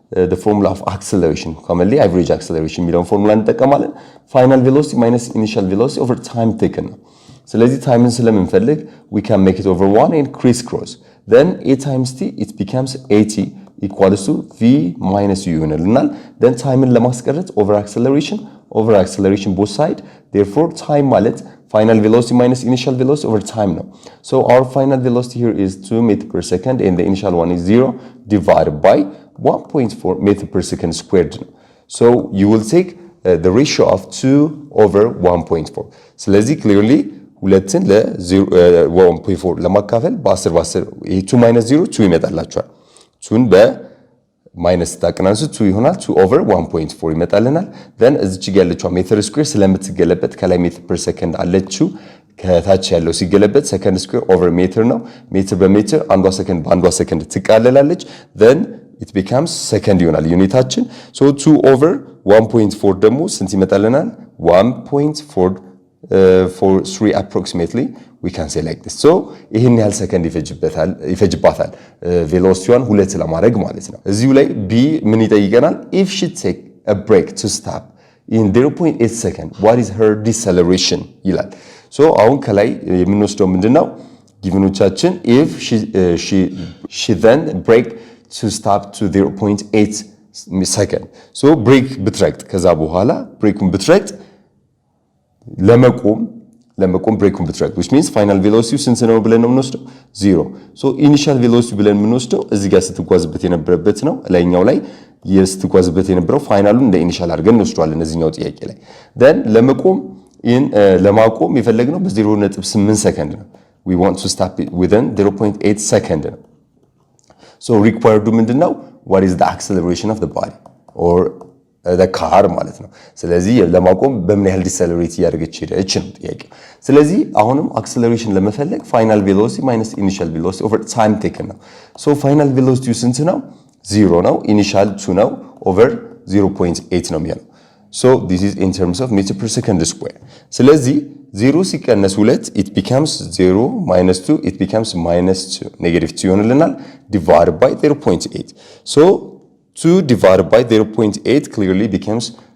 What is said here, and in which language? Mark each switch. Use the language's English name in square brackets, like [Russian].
[English] the formula of acceleration, commonly average acceleration [Amharic] የሚለውን ፎርሙላ እንጠቀማለን። [English] final velocity minus initial velocity over time taken ነው። ስለዚህ ታይምን ስለምንፈልግ we can make it over 1 and crisscross, then a times t it becomes at equals to v minus u ይሆናልናል። then ታይምን ለማስቀረት over acceleration both side, therefore time ማለት final velocity minus initial velocity over time ነው. so our final velocity here is 2 meter per second and the initial one is 0 divided by 1.4 meter per second squared ነው. so you will take the ratio of 2 over 1.4. [Amharic] ስለዚህ clearly ሁለትን ለ1.4 ለማካፈል በ10 ይሄ 2 minus 0 2 ይመጣላችኋል። 2ን በማይነስ ታቀናንሱ 2 ይሆናል። 2 over 1.4 ይመጣልናል። then እዚች ጋር ያለችው ሜትር ስኩዌር ስለምትገለበት ከላይ ሜትር ፐር ሰከንድ አለችው፣ ከታች ያለው ሲገለበት ሰከንድ ስኩዌር ኦቨር ሜትር ነው። ሜትር በሜትር አንዷ ሰከንድ በአንዷ ሰከንድ ትቃለላለች። [English] then it becomes second [Amharic] ይሆናል ዩኒታችን። so 2 over 1.4 ደግሞ ስንት ይመጣልናል? [English] 1.43 approximately we can say like this. [Amharic] so ይሄን ያህል ሰከንድ ይፈጅባታል ቬሎሲቲዋን 2 ለማድረግ ማለት ነው። እዚሁ ላይ ቢ ምን ይጠይቀናል? [English] if she take a break to stop in 0.8 second what is her deceleration [Amharic] ይላል። so አሁን ከላይ የምንወስደው ምንድነው? [English] ጊቭኖቻችን if she then break to stop to 0.8 second. [Amharic] so break ብትረግጥ ከዛ በኋላ ብሬኩን ብትረግጥ ለመቆም ብሬኩን ብትረግጥ [English] which means final velocity [Amharic] ስንት ነው ብለን ነው የምንወስደው? 0. so initial velocity ብለን የምንወስደው እዚህ ጋር ስትጓዝበት የነበረበት ነው። ላይኛው ላይ ስትጓዝበት የነበረው ፋይናሉን እንደ ኢኒሻል አድርገን እንወስደዋለን እዚህኛው ጥያቄ ላይ። then ለመቆም [English] in [Amharic] ለማቆም የፈለግነው በ0.8 ሰከንድ ነው። [English] we want to stop it within 0.8 second ነው። so required ምንድነው? what is the acceleration of the body or the car [Amharic] ማለት ነው። ስለዚህ ለማቆም በምን ያህል ዲሰለሬት ያደርገች ሄደች ነው ጥያቄ። ስለዚህ አሁንም አክሰለሬሽን ለመፈለግ ፋይናል ቬሎሲቲ ማይነስ ኢኒሻል ቬሎሲቲ ኦቨር ታይም ቴክን ነው። ሶ ፋይናል ቬሎሲቲው ስንት ነው? 0 ነው። ኢኒሻል 2 ነው ኦቨር 0.8 ነው የሚሆነው። [English] ሶ this is in terms of meter per second square። ስለዚህ 0 ሲቀነስ 2 it becomes 0 minus 2 it becomes minus 2 negative 2 ይሆንልናል divided by 0.8 so 2 divided by 0.8 clearly becomes